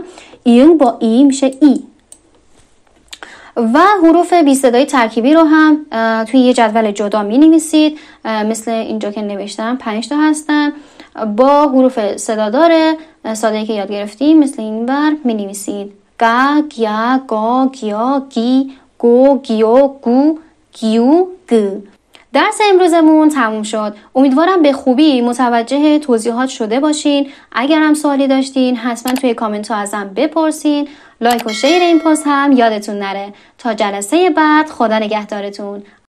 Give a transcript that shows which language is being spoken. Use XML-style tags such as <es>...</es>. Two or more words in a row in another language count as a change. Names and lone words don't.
<fa>اینگ با ای میشه ای. و حروف بی صدای ترکیبی رو هم توی یه جدول جدا می نویسید. مثل اینجا که نوشتم 5 تا هستن. با حروف صدادار ساده‌ای که یاد گرفتیم مثل این بر می نویسید. گا، گیا، گا، گیا، گی، گو، گیو، گو، گیو، گ. درس امروزمون تموم شد. امیدوارم به خوبی متوجه توضیحات شده باشین. اگر هم سوالی داشتین حتما توی کامنت ها ازم بپرسین. لایک و شیر این پست هم یادتون نره. تا جلسه بعد، خدا نگهدارتون.</fa>